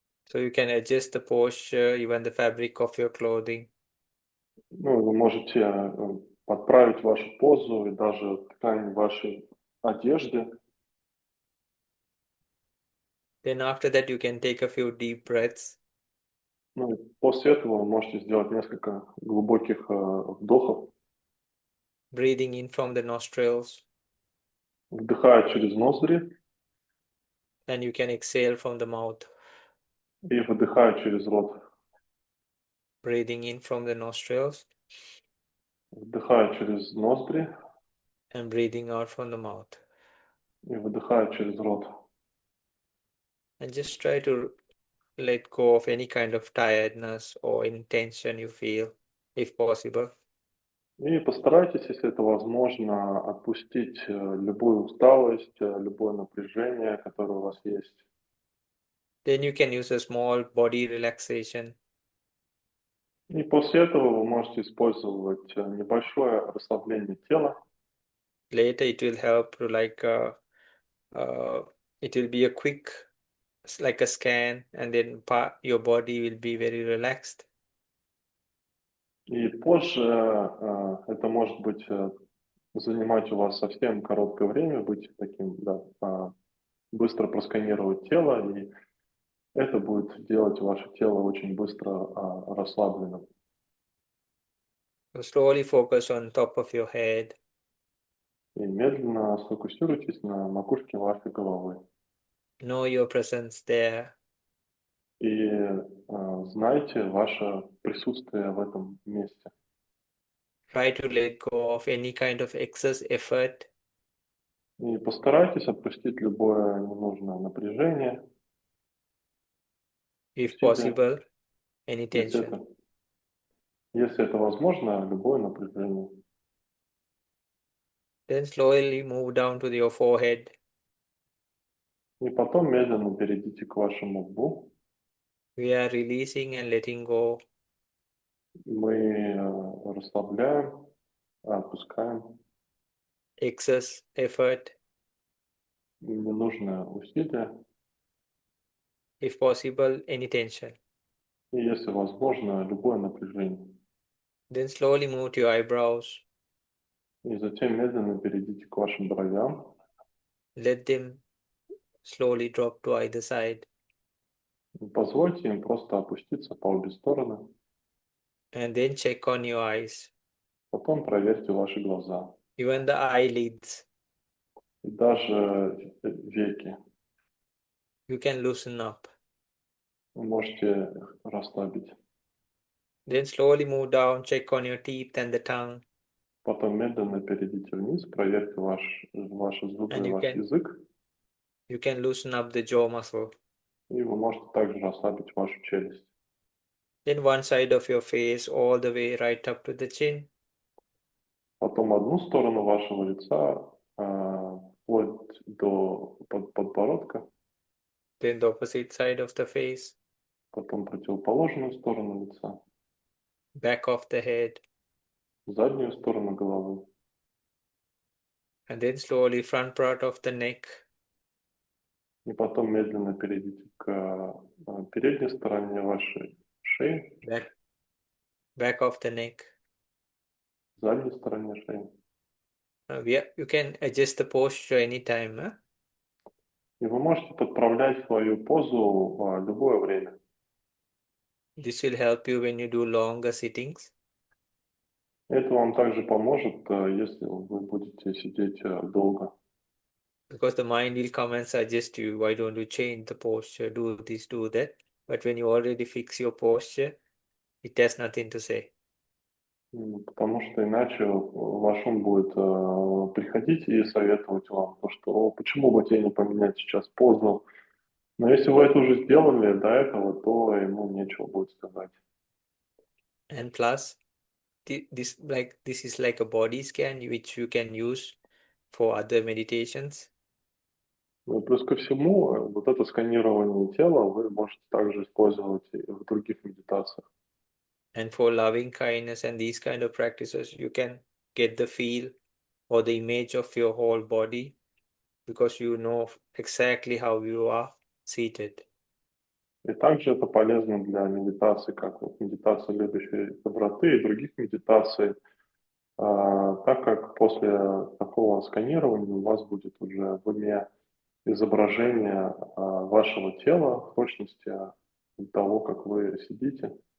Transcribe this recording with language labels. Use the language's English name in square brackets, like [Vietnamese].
[English] So you can adjust the posture, even the fabric of your clothing. [Russian] Ну, вы можете подправить вашу позу и даже ткань вашей одежды. [English] Then after that, you can take a few deep breaths. [Russian] Ну, и после этого вы можете сделать несколько глубоких вдохов, [English] Breathing in from the nostrils, [Russian] вдыхая через ноздри [English] and you can exhale from the mouth. [Russian] и выдыхая через рот. [English] Breathing in from the nostrils [Russian] Вдыхая через ноздри [English] and breathing out from the mouth. [Russian] и выдыхая через рот. [English] And just try to let go of any kind of tiredness or any tension you feel, if possible. [Russian] И постарайтесь, если это возможно, отпустить любую усталость, любое напряжение, которое у вас есть. [English] Then you can use a small body relaxation. [Russian] И после этого вы можете использовать небольшое расслабление тела. [English] Later, it will help to it will be a quick, like a scan, and then your body will be very relaxed. [Russian] И позже это может быть занимать у вас совсем короткое время, быть таким, да, быстро просканировать тело, и это будет делать ваше тело очень быстро расслабленным. [English] So slowly focus on top of your head. [Russian] И медленно сфокусируйтесь на макушке вашей головы. [English] Know your presence there. [Russian] И знайте ваше присутствие в этом месте. [English] Try to let go of any kind of excess effort. [Russian] И постарайтесь отпустить любое ненужное напряжение, [English] If [Russian] усилие, [English] possible, any [Russian] если [English] tension. [Russian] если это возможно, любое напряжение. [English] Then slowly move down to your forehead. [Russian] И потом медленно перейдите к вашему лбу. [English] We are releasing and letting go. [Russian] Мы расслабляем, отпускаем [English] Excess effort. [Russian] ненужное усилие. [English] If possible, any tension. [Russian] И если возможно, любое напряжение. [English] Then slowly move to your eyebrows. [Russian] И затем медленно перейдите к вашим бровям. [English] Let them slowly drop to either side. [Russian] Позвольте им просто опуститься по обе стороны. [English] And then check on your eyes. [Russian] Потом проверьте ваши глаза. [English] Even the eyelids. [Russian] И даже веки. [English] You can loosen up. [Russian] Вы можете их расслабить. [English] Then slowly move down, check on your teeth and the tongue. [Russian] Потом медленно перейдите вниз, проверьте ваши зубы [English] And [Russian] и ваш язык. [English] you can loosen up the jaw muscle. [Russian] И вы можете также расслабить вашу челюсть. [English] Then one side of your face all the way right up to the chin. [Russian] Потом одну сторону вашего лица вплоть до подбородка. [English] Then the opposite side of the face. [Russian] Потом противоположную сторону лица. [English] Back of the head. [Russian] Заднюю сторону головы. [English] And then slowly front part of the neck. [Russian] И потом медленно перейдите к передней стороне вашей шеи. [English] back of the neck. [Russian] задней стороне шеи. [English] You can adjust the posture anytime. Huh? [Russian] И вы можете подправлять свою позу в любое время. [English] This will help you when you do longer sittings. [Russian] Это вам также поможет, если вы будете сидеть долго. [English] Because the mind will come and suggest you, why don't you change the posture, do this, do that. But when you already fix your posture, it has nothing to say. [Russian] Потому что иначе ваш ум будет приходить и советовать вам, то, что почему бы тебе не поменять сейчас позу. Но если вы это уже сделали до этого, то ему нечего будет сказать. [English] And plus, this is like a body scan which you can use for other meditations. [Russian] Ну, плюс ко всему, вот это сканирование тела вы можете также использовать и в других медитациях. [English] And for loving kindness and these kind of practices, you can get the feel or the image of your whole body because you know exactly how you are seated. [Russian] И также это полезно для медитации, как вот медитация любящей доброты и других медитаций, так как после такого сканирования у вас будет уже в уме изображение вашего тела в точности того, как вы сидите.